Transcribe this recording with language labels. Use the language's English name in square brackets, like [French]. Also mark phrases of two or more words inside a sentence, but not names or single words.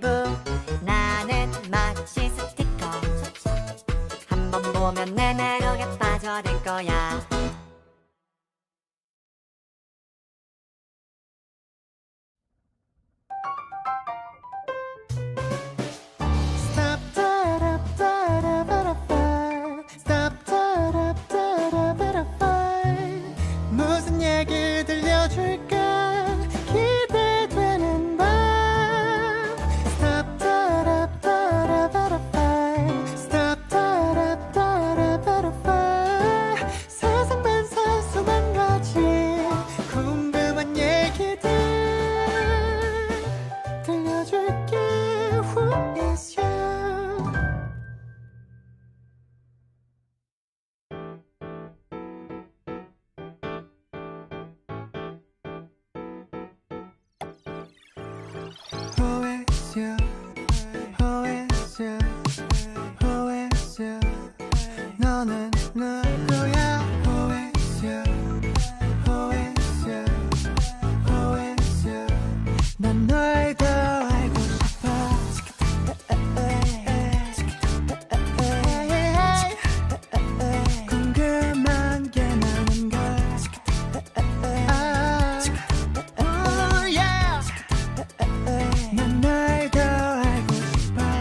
[Korean] 나는 마치 스티커. 한 번 보면 내 매력에 빠져들 거야. [English] Stop, da-da, da-da, butterfly. Stop, da-da, da-da, butterfly. [Korean] 무슨 얘기 들려줄까 기대되는 밤. [English] Stop, da-da, da-da, butterfly. Stop, da-da, da-da, butterfly. [Korean] 세상 반 사소한 가지 궁금한 얘기들 들려줄게. [English] Who is you? Who is you? Who is you? Who is you? [Korean] 너는 누구야? [English] Who is you? Who is you? Who is you? [Korean] 난 널 더 알고 싶어. 궁금한 게 많은 걸. 난 널 더 알고 싶어.